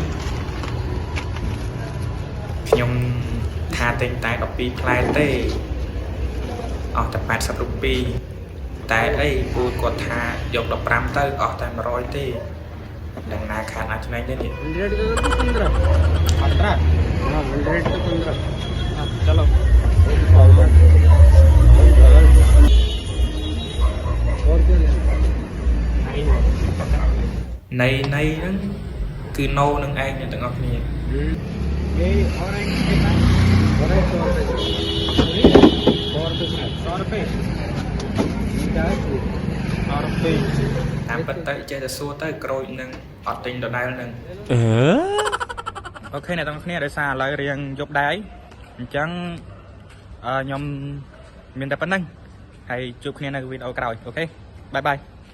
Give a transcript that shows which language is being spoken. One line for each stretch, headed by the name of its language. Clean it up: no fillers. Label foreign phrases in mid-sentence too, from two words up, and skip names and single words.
Khmer: ខ្ញុំថាទិញតែ12ផ្លែទេអស់តែ80រូបតែអីពូគាត់ថាយក15ទៅអស់តែ100ទេនឹងណាខានអាចឆ្នៃទេនេះ
Hindi: 100 का 15 15. हाँ 100 तो 15 चलो. और क्या लेना
Khmer: នៃហ្នឹងគឺ no នឹងឯងអ្នកទាំងអស់គ្នា
Hindi: ये और एक कितना और एक 100 रुपए क्या है
Khmer: តាមពិតទៅចេះតែសួរទៅក្រូចនឹងអត់ទិញដដែលនឹងអូខេអ្នកទាំងអស់គ្នាដោយសារឥឡូវរៀងយប់ដែរអញ្ចឹងខ្ញុំមានតែប៉ុណ្្នឹងហើយជួបគ្នានៅវីដេអូក្រោយអូខេបាយបាយ